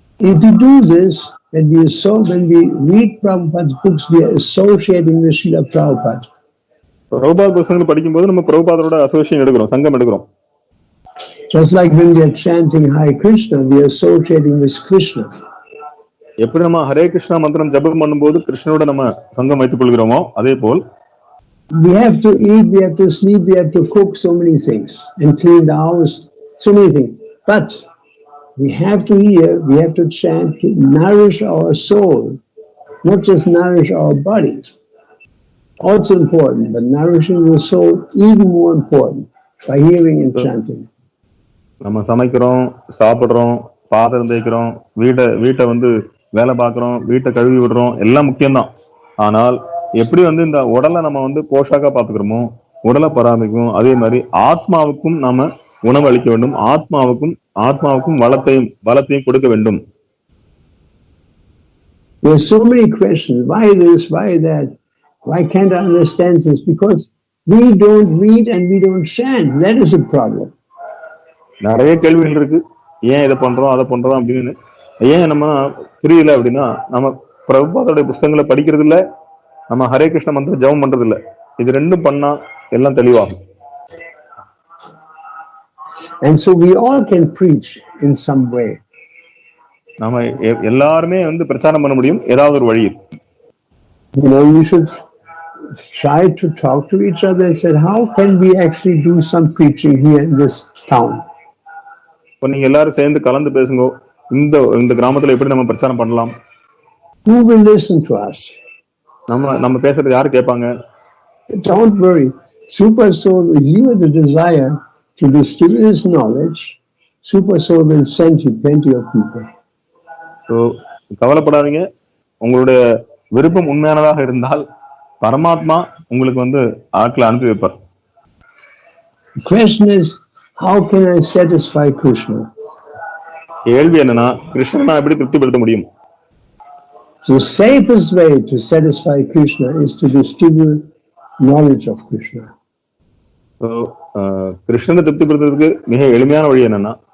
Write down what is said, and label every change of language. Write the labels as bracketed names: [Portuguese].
[English] If we do this, when we read Prabhupada's books, we are associating with Srila Prabhupada. [Tamil] Prabhupad புத்தகங்களை படிக்கும்போது நம்ம பிரபுபாதரோட association எடுக்கிறோம், சங்கம் எடுக்கிறோம். [English] Just like when we are chanting Hare Krishna, we are associating with Krishna. [Tamil] எப்படி நம்ம ஹரே கிருஷ்ணா மந்திரம் ஜபம் பண்ணும்போது கிருஷ்ணனோட நம்ம சங்கம் வைத்துக் கொள்கிறோமோ அதே போல் [English] we have to eat, we have to sleep, we have to cook so many things and clean the house, so many things. But we have to hear, we have to chant to nourish our soul, not just nourish our body. Also important, but nourishing the soul even more important by hearing and chanting. [Tamil] நம்ம சமைக்கிறோம், சாப்பிடுறோம், பாத்திரம் தேய்க்கிறோம், வீட்டை வேலை பார்க்கிறோம், வீட்டை கழுவி விடுறோம், எல்லாம் முக்கியம்தான். ஆனால் எப்படி இந்த உடலை நம்ம போஷாக்கா பாத்துக்கிறோமோ, உடலை பராமரிக்கும், அதே மாதிரி ஆத்மாவுக்கும் நாம உணவு அளிக்க வேண்டும், ஆத்மாவுக்கும் பலத்தையும் கொடுக்க வேண்டும். [English] There are so many questions. Why this? Why that? Why can't I understand this? Because we don't read and we don't chant. That is a problem. [Tamil] நிறைய கேள்விகள் இருக்கு. ஏன் இதை பண்றோம் அதை பண்றோம் அப்படின்னு. ஏன் நம்ம புரியல அப்படின்னா, நம்ம பிரபுபாதோட புத்தகங்களை படிக்கிறது இல்ல, நம்ம ஹரே கிருஷ்ண மந்திரம் ஜபம் பண்றது இல்ல. இது ரெண்டும் பண்ணா எல்லாம் தெளிவாகும். [English] And so we all can preach in some way. [Tamil] நாம எல்லாருமே பிரச்சாரம் பண்ண முடியும் ஏதாவது ஒரு வழியில். [English] You should try to talk to each other and say, how can we actually do some preaching here in this town? [Tamil] இப்போ நீங்க எல்லாரும் சேர்ந்து கலந்து பேசுங்க, இந்த கிராமத்துல எப்படி நம்ம பிரச்சாரம் பண்ணலாம்? [English] Who will listen to us? [Tamil] நம்ம பேசுறது யாரு கேட்பாங்க? [English] Don't worry. Super Soul, if you have the desire to distribute his knowledge, Super Soul will send you plenty of people. [Tamil] So கவலைப்படாதீங்க. உங்களுடைய விருப்பம் உண்மையானதாக இருந்தால் பரமாத்மா உங்களுக்கு ஆட்களை அனுப்பி வைப்பார். [English] The question is, how can I satisfy Krishna? [Tamil] கேள்வி என்னன்னா, கிருஷ்ணனை எப்படி திருப்திப்படுத்த முடியும்? [English] The safest way to satisfy Krishna is to distribute knowledge of Krishna. [Tamil] So கிருஷ்ணனை திருப்திப்படுத்துறதுக்கு மிக எளிமையான வழி என்னன்னா,